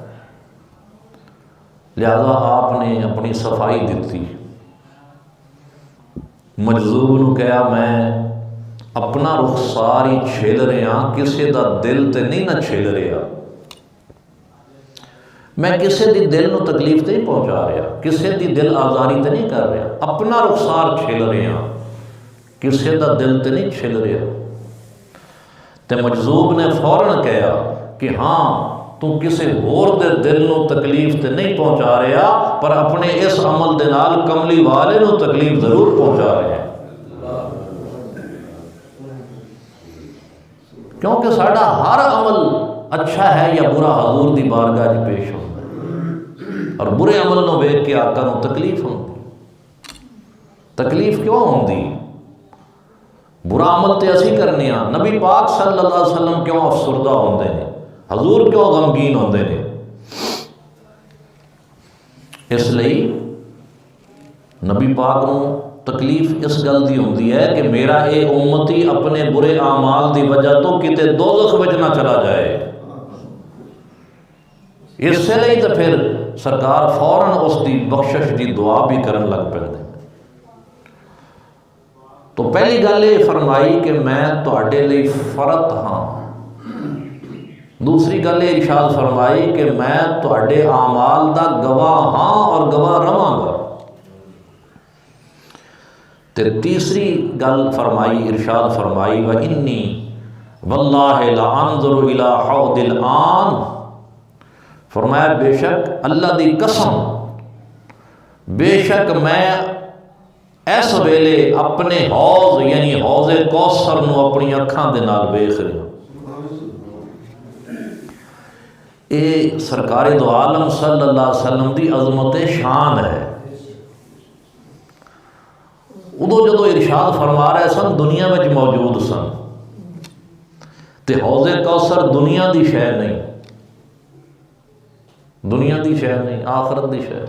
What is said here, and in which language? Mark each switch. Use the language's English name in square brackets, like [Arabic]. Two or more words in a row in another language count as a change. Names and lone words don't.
[Punjabi] لہذا آپ نے اپنی صفائی دیتی، مجذوب نو کہا میں اپنا رخسار ہی چھیل رہے ہیں، کسے دا دل تے نہیں نہ چھیل رہا، میں کسے دی دل نو تکلیف تے نہیں پہنچا رہا، کسے دی دل آزاری تے نہیں کر رہا، اپنا رخسار چھیل رہے ہیں، کسے دا دل تے نہیں چھل رہا۔ تے مجذوب نے فوراً کہا کہ ہاں تو کسے اور دے دل نو تکلیف تے نہیں پہنچا رہا، پر اپنے اس عمل دے نال کملی والے نو تکلیف ضرور پہنچا رہے ہیں، کیونکہ ساڈا ہر عمل اچھا ہے یا برا حضور دی بارگاہ وچ پیش ہوتا ہے، اور برے عمل نو ویکھ کے آقا نو تکلیف ہوندی۔ تکلیف کیوں ہوندی؟ برا عمل تے اسی کرنے ہاں، نبی پاک [Arabic] صلی اللہ علیہ وسلم [Punjabi] کیوں افسردہ ہوندے نے، حضور کیوں غمگین ہوندے نے؟ اس لئی نبی پاک نو تکلیف اس گل دی ہوندی ہے کہ میرا اے امتی اپنے برے اعمال دی وجہ تو کتے دوزخ وچ نہ چلا جائے۔ اس لئی تو پھر سرکار فوراً اس دی بخشش دی دعا بھی کرن لگ پے۔ تو پہلی گل یہ فرمائی کہ میں تواڈے لئی فرت ہاں، دوسری گل یہ ارشاد فرمائی کہ میں تواڈے اعمال دا گواہ ہاں اور گواہ رواں گا، تے تیسری گل فرمائی، ارشاد فرمائی [Arabic] وَإِنِّي وَاللَّهِ لَأَنظُرُ إِلَىٰ حَوْضِ الْآن، [Punjabi] فرمایا بے شک اللہ دی قسم، بے شک میں اس ویلے اپنے حوض یعنی حوض کوثر نو اپنی اکھاں دے نال ویکھ رہا۔ اے سرکار دو عالم [Arabic] صلی اللہ علیہ وسلم [Punjabi] دی عظمت شان ہے۔ ادو جدو ارشاد فرما رہے سن دنیا وچ موجود سن، تے حوض کوثر دنیا دی شے نہیں، دنیا دی شے نہیں، آخرت دی شے۔